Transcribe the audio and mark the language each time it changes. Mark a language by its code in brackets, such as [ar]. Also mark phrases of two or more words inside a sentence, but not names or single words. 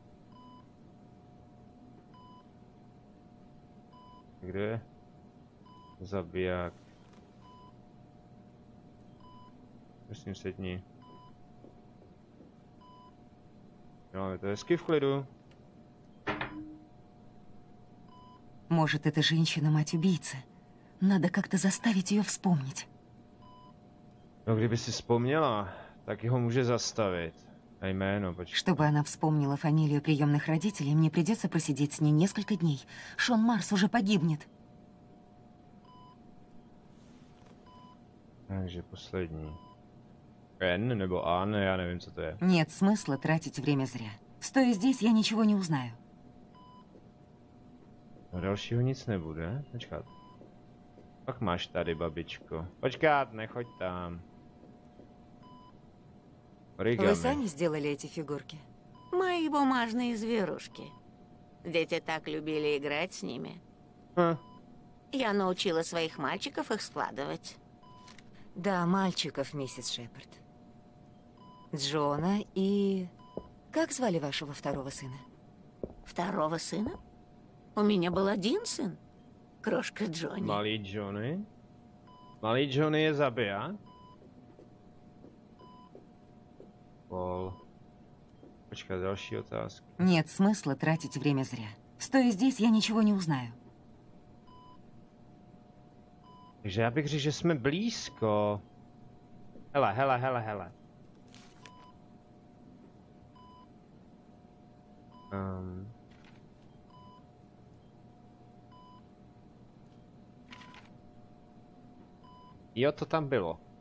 [cs] Kde je? Zabiják. Prosím, sedni. Jo, je to hezky v klidu. [ru] Может, эта женщина мать убийцы. Надо как-то заставить ее вспомнить. [cs] No, kdyby si vzpomněla, tak ho může zastavit. A jméno, počkej. [ru] Чтобы она вспомнила фамилию приемных родителей, мне придется просидеть с ней несколько дней. Шон Марс уже погибнет. [cs] Takže poslední. N nebo An, já nevím, co to je. [ru] Нет смысла тратить время зря. Стоя здесь, я ничего не узнаю. [cs] No dalšího nic nebude. Počkat. Pak máš tady, babičko. Počkat, nechoď tam. Origami. [ru] Вы сами сделали эти фигурки? Мои бумажные зверушки. Дети так любили играть с ними. Я научила своих мальчиков их складывать. Да, мальчиков, миссис Шепард. Джона и... Как звали вашего второго сына? Второго сына? У меня был один сын. Крошка Джонни. [cs] Malý Johnny? Malý Johnny je zabiják? Pol. Počkat, další otázka. [ru] Нет смысла тратить время зря. Стоя здесь, я ничего не узнаю. [cs] Takže já bych řekl, že jsme blízko. Hele. Jo, to tam bylo.